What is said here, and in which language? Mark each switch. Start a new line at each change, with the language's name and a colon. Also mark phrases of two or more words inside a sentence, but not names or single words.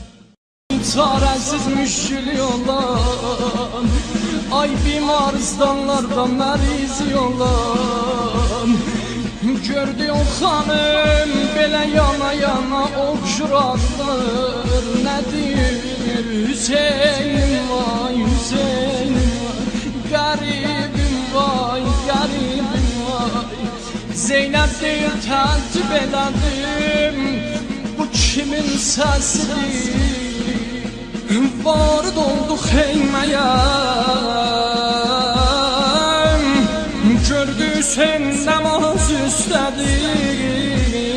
Azerbaijani: Çarəsiz müşkül olan, ay bimarstanlarda məriz olan. Gördü o xanım belə yana yana oxşuranlar. Nədir Hüseynim vay, Hüseynim vay, qəribim vay, qəribim vay. Zeynəb deyir təəccüb elədim, bu kimin səsidir? Varid oldu xeyməyə, gördü Hüseyin namaz üstədir.